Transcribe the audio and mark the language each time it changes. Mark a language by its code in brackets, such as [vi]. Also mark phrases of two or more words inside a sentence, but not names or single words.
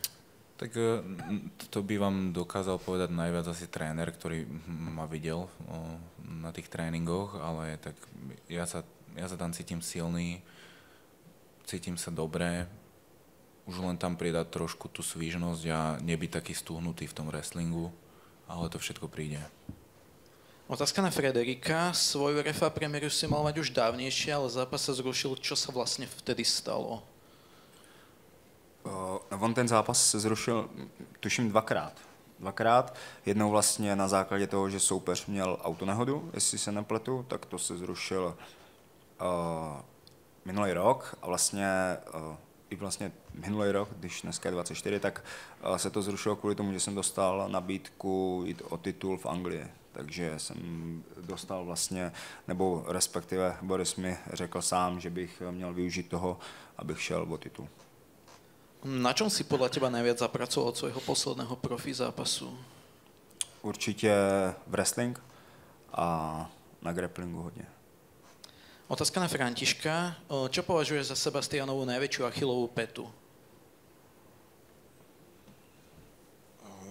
[sk] Tak to by vám dokázal povedať najviac asi tréner, ktorý ma videl na tých tréningoch, ale tak ja sa tam cítim silný, cítim sa dobre, už len tam pridať trošku tú svížnosť a nebyť taký stuhnutý v tom wrestlingu, ale to všetko príde. Otázka na Frederika. Svoju RFA premiéru si mal mať už dávnejšie, ale zápas sa zrušil. Čo sa vlastne vtedy stalo? [cs] On ten zápas se zrušil, tuším, dvakrát. Jednou vlastně na základě toho, že soupeř měl autonehodu, jestli se nepletu, tak to se zrušil minulý rok a i vlastně minulý rok, když dneska je 24, tak se to zrušilo kvůli tomu, že jsem dostal nabídku jít o titul v Anglii. Takže jsem dostal vlastně, nebo respektive Boris mi řekl sám, že bych měl využít toho, abych šel o titul. [sk] Na čom si podľa teba najviac zapracoval od svojho posledného profi zápasu? [cs] Určitě wrestling a na grapplingu hodně. [sk] Otázka na Františka. Čo považuješ za Sebastianovú najväčšiu Achillovú pätu?